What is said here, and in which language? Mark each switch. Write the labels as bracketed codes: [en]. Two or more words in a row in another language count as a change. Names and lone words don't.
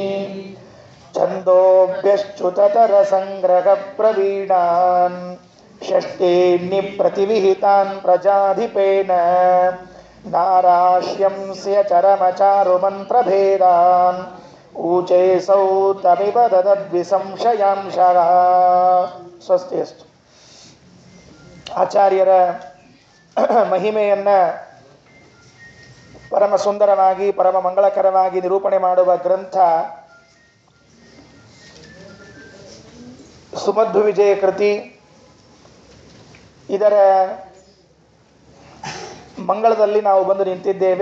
[sa] ಛಂದೋಭ್ಯಶ್ಚ್ಯುತತರಸಂಗ್ರಹ ಪ್ರವೀಣಾನ್ ಷಷ್ಟೀನ್ನಿಪ್ರತಿವಿಹಿತಾನ್ ಪ್ರಜಾಧಿಪೇನ ನಾರಾಶ್ಯಂಸ್ಯ ಚರಮಚಾರುಮಂತ್ರಭೇದಾನ್ ಊಚೈಸೌ ತಮಿವ ದದದ್ವಿಸಂಶಯಾಂಶಃ. ಸ್ವಸ್ತಿಯಸ್ತು. [kn] ಆಚಾರ್ಯರ ಮಹಿಮೆಯನ್ನು ಪರಮ ಸುಂದರವಾಗಿ ಪರಮ ಮಂಗಳಕರವಾಗಿ ನಿರೂಪಣೆ ಮಾಡುವ ಗ್ರಂಥ ಸುಮಧ್ವ ವಿಜಯ ಕೃತಿ. ಇದರ ಮಂಗಳದಲ್ಲಿ ನಾವು ಬಂದು ನಿಂತಿದ್ದೇವೆ.